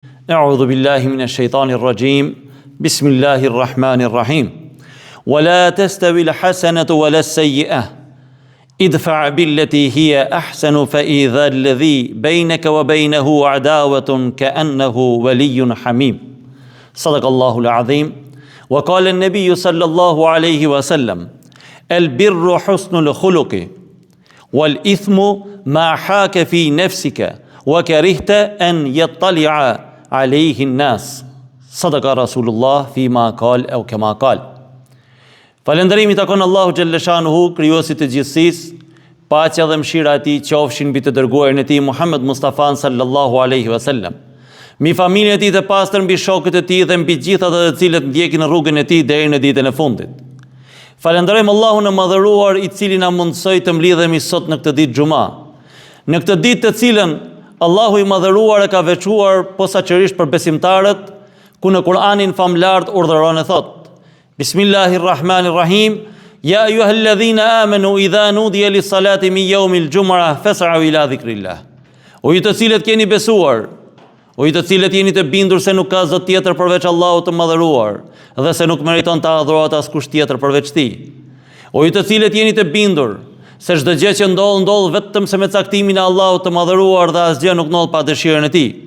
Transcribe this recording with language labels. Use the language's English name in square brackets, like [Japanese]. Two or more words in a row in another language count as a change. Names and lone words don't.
[Arabic] أعوذ بالله من الشيطان الرجيم بسم الله الرحمن الرحيم ولا تستوي الحسنة ولا السيئة ادفع بالتي هي أحسن فإذا الذي بينك وبينه عداوة كأنه ولي حميم صدق الله العظيم وقال النبي صلى الله عليه وسلم البر حسن الخلق والإثم ما حاك في نفسك وكرهت أن يطلع عليه الناس صدق رسول الله فيما قال أو كما قال. [Albanian] Falënderimi takon Allahu [Arabic] جل شأنه, [Albanian] krijuesit të gjithësisë, paqja dhe mëshira e tij qofshin mbi të dërguarin e tij Muhammed Mustafa [Arabic] صلى الله عليه وسلم, [Albanian] mbi familjen e tij të pastër, mbi shokët e tij dhe mbi gjithë ata të cilët ndjekin rrugën e tij deri në ditën e fundit. Falenderojmë Allahun e madhëruar i cili na mundsoi të mlidhemi sot në këtë ditë xuma. Në këtë ditë të cilën Allahu i madhëruar e ka veçuar posaçërisht për besimtarët, ku në Kur'anin famlar urdhëron e thotë: [Arabic] بسم الله الرحمن الرحيم. يا أيها الذين آمنوا إذا نودي للصلاة من يوم الجمعة فاسعوا إلى ذكر الله. [Albanian] O ju të cilët keni besuar, o ju të cilët jeni të bindur se nuk ka zot tjetër përveç Allahut të madhëruar dhe se nuk meriton të adhurohet askush tjetër përveç tij. O ju të cilët jeni të bindur se çdo gjë që ndodh vetëm se me caktimin e Allahut të madhëruar dhe asgjë nuk ndodh pa dëshirën e tij.